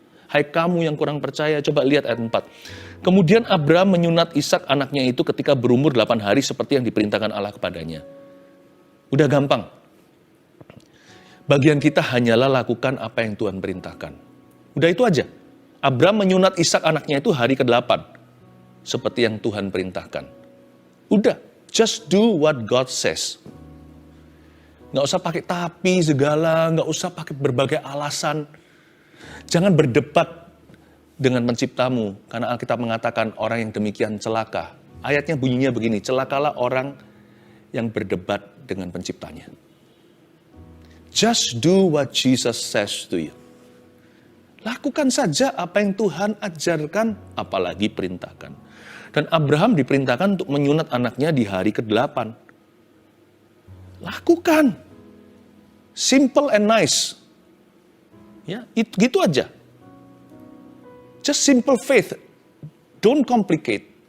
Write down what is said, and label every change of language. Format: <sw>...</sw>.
<id>Hai kamu yang kurang percaya, coba lihat ayat 4. Kemudian Abraham menyunat Ishak anaknya itu ketika berumur 8 hari seperti yang diperintahkan Allah kepadanya. Udah gampang. Bagian kita hanyalah lakukan apa yang Tuhan perintahkan. Udah itu aja. Abraham menyunat Ishak anaknya itu hari ke-8. Seperti yang Tuhan perintahkan.</id> <en>Udah, just do what God says.</en> <id>Nggak usah pakai tapi segala, nggak usah pakai berbagai alasan. Jangan berdebat dengan penciptamu, karena Alkitab mengatakan orang yang demikian celaka. Ayatnya bunyinya begini, celakalah orang yang berdebat dengan penciptanya.</id> <en>Just do what Jesus says to you.</en> <id>Lakukan saja apa yang Tuhan ajarkan, apalagi perintahkan. Dan Abraham diperintahkan untuk menyunat anaknya di hari ke-8. Lakukan.</id> <en>Simple and nice.</en> <id>Ya, gitu aja.</id> <en>Just simple faith. Don't complicate.</en>